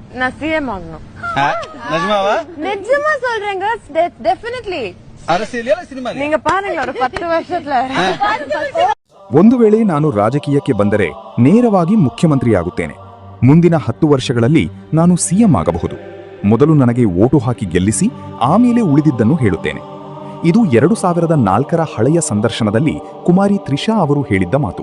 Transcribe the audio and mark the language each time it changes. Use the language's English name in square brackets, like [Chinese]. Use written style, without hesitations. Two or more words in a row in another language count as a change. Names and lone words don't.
[Tamil] நான் சிஎம் ஆகணும். நிஜமாவா? நிஜமா சொல்றேங்க, ಡೆಫಿನೆಟ್ಲಿ. அரசியலியா ಸಿನಿಮಾ? நீங்க பாருங்க ஒரு 10 ವರ್ಷத்துல. [Kannada] ಒಂದು ವೇಳೆ ನಾನು ರಾಜಕೀಯಕ್ಕೆ ಬಂದರೆ ನೇರವಾಗಿ ಮುಖ್ಯಮಂತ್ರಿಯಾಗುತ್ತೇನೆ. ಮುಂದಿನ 10 ವರ್ಷಗಳಲ್ಲಿ ನಾನು ಸಿಎಂ ಆಗಬಹುದು. ಮೊದಲು ನನಗೆ ವೋಟು ಹಾಕಿ ಗೆಲ್ಲಿಸಿ ಆಮೇಲೆ ಉಳಿದಿದ್ದನ್ನು ಹೇಳುತ್ತೇನೆ. ಇದು 2004ರ ಹಳೆಯ ಸಂದರ್ಶನದಲ್ಲಿ ಕುಮಾರಿ ತ್ರಿಷಾ ಅವರು ಹೇಳಿದ್ದ ಮಾತು.